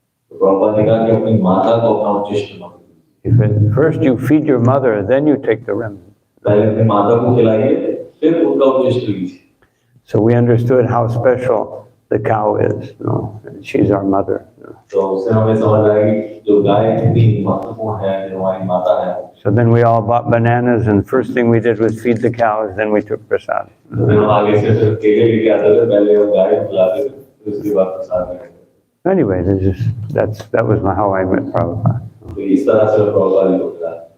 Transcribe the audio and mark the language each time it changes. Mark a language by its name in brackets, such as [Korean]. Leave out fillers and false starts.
[Hindi] प्रभुपाद ने कहा कि अपनी माता को अपना उच्चिष्ट मत [English] If at first you feed your mother, then you take the remnant. [Hindi] पहले अपनी माता को खिलाइए, फिर उनका उच्चिष्ट लीजिए। [English] So we understood how special the cow is. No, she's our mother. [Hindi] तो उससे हमें समझ आया कि जो गाय कितनी महत्वपूर्ण है, जो हमारी माता है। [English] So then we all bought bananas, and first thing we did was feed the cows. Then we took prasad. [Hindi] फिर हम आगे से फिर केले लेके आते थे, पहले वो गाय को खिलाते थे, फिर उसके बाद प्रसाद लेते थे। [English] Anyway, that was how I met Prabhupada. [Hindi] तो इस तरह से प्रभुपाद को खिलाया।